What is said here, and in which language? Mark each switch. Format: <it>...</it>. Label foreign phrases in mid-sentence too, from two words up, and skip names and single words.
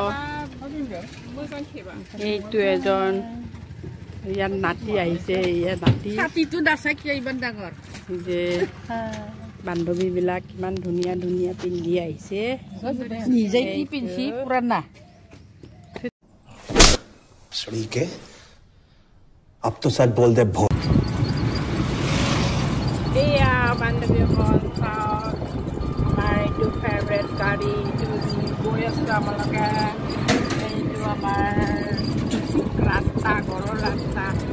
<as>এইটো এজন ইয়াত নাতি আহিছে, ইয়াত নাতি যে বান্ধৱীবিলাক কিমান ধুনীয়া ধুনীয়া পিন্ধি আহিছে, নিজে কি পিন্ধি পুৰানা</as> <hi>के अब तो सच बोल दे भो।</hi> <as>এয়া বান্ধৱীসকল চাওক, আমাৰ এইটো ফেভৰেট গাড়ী, এইটো গৈ আছোঁ আমালোকে। এইটো আমাৰ ৰাস্তা, ঘৰৰ ৰাস্তা।</as>